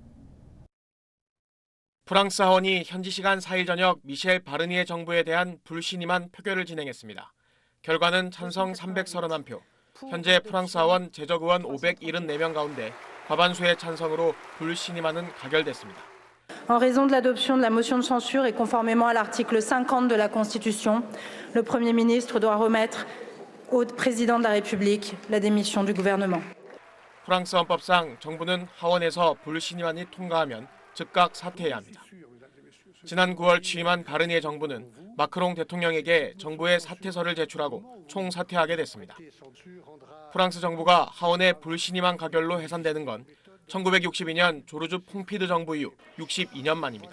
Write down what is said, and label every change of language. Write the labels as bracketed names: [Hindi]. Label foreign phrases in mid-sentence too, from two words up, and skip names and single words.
[Korean] 프랑스 하원이 현지 시간 4일 저녁 미셸 바르니에 정부에 대한 불신임안 표결을 진행했습니다. 결과는 찬성 331표, 현재 프랑스 하원 제적의원 574명 가운데 과반수의 찬성으로 불신임안은 가결됐습니다. [French] En raison de l'adoption de la motion de censure et conformément à l'article 50 de la Constitution, le Premier ministre doit remettre au président de la République la démission du gouvernement. [Korean] 프랑스 헌법상 정부는 하원에서 불신임안이 통과하면 즉각 사퇴해야 합니다. 지난 9월 취임한 바르니에 정부는 마크롱 대통령에게 정부의 사퇴서를 제출하고 총사퇴하게 됐습니다. 프랑스 정부가 하원의 불신임안 가결로 해산되는 건 1962년 조르주 퐁피드 정부 이후 62년 만입니다.